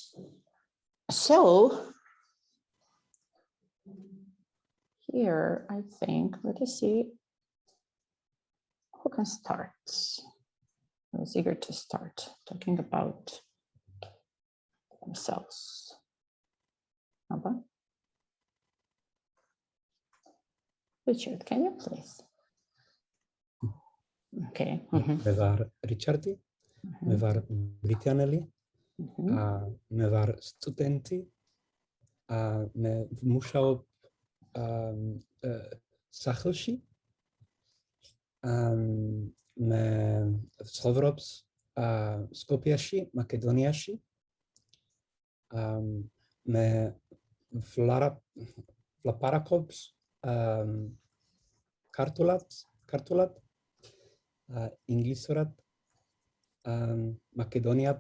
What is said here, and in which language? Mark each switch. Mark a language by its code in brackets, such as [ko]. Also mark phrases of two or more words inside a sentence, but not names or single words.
[en] So here I think, let us see who can start. I was eager to start talking about themselves. Abba? Richard, can you please? Okay. [ka] მე ვარ რიჩარდი, მე ვარ ბრიტანელი, მე ვარ სტუდენტი, მე ვმუშაობ სახლში, მე ვცხოვრობ სკოპიაში, მაკედონიაში, მე ვლაპარაკობ ქართულად, ინგლისურად, მაკედონიად,